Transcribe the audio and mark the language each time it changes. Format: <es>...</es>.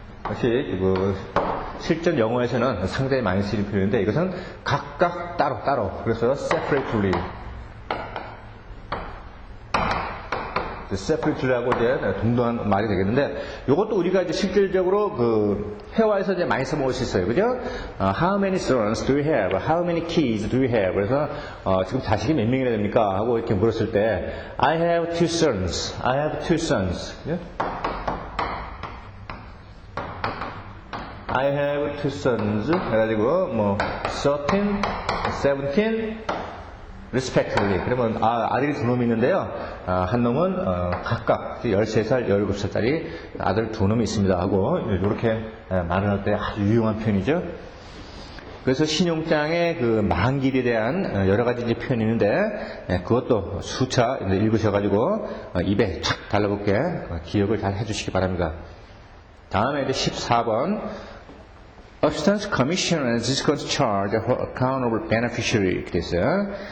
<ko>역시 실전 영어에서는 상당히 많이 쓰이는 표현인데 이것은 각각 따로 그래서 separately separately하고 이제 동등한 말이 되겠는데 이것도 우리가 이제 실질적으로 그 회화에서 이제 많이 써먹을 수 있어요, 그죠?</ko> <en>How many sons do you have? How many kids do you have?</en> <ko>그래서 지금 자식이 몇 명이나 됩니까? 하고 이렇게 물었을 때</ko> <en>I have two sons. I have two sons.</en> <ko>그죠?</ko> <en>I have two sons</en> <ko>해가지고 뭐</ko> <en>13, 17 respectively.</en> <ko>그러면 아들이 두 놈이 있는데요. 한 놈은 각각 13살, 17살짜리 아들 두 놈이 있습니다 하고 이렇게 말을 할 때 아주 유용한 표현이죠. 그래서 신용장의 그 만기일에 대한 여러 가지 이제 표현이 있는데 그것도 수차 읽으셔가지고 입에 착 달라붙게 기억을 잘 해주시기 바랍니다. 다음에 이제 14번</ko> <en>Substance Commission and Discount Charge for Accountable Beneficiary</en> <ko>이렇게 됐어요.</ko>